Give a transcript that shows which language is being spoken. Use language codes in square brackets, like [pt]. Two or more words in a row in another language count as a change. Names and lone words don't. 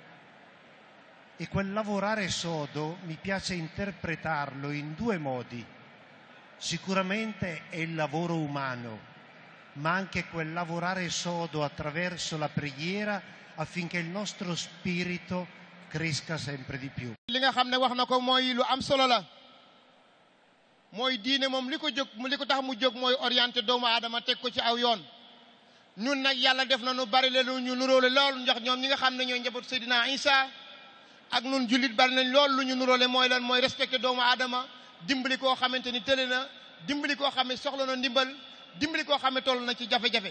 [it] E quel lavorare sodo mi piace interpretarlo in due modi. Sicuramente è il lavoro umano, ma anche quel lavorare sodo attraverso la preghiera affinché il nostro spirito cresca sempre di più. [wo] li nga xam ne wax na ko mooy lu am solo la mooy diine moom li ko tax mu jóg mooy orienté doomu aadama teg ko ci aw yoon. ñun nag yàlla def na nu bari leen ñu nuróole lool ndax ñoom ñi nga xam ne ñooy njaboot Seydina Isa ak nun jullit bari nañ lool lu ñu nuróole mooy lan mooy respecté doomu aadama, dimbali koo xamante ni tële na, dimbali koo xam ne soxla na ndimbal, dimbali koo xam ne toll na ci jafe-jafe.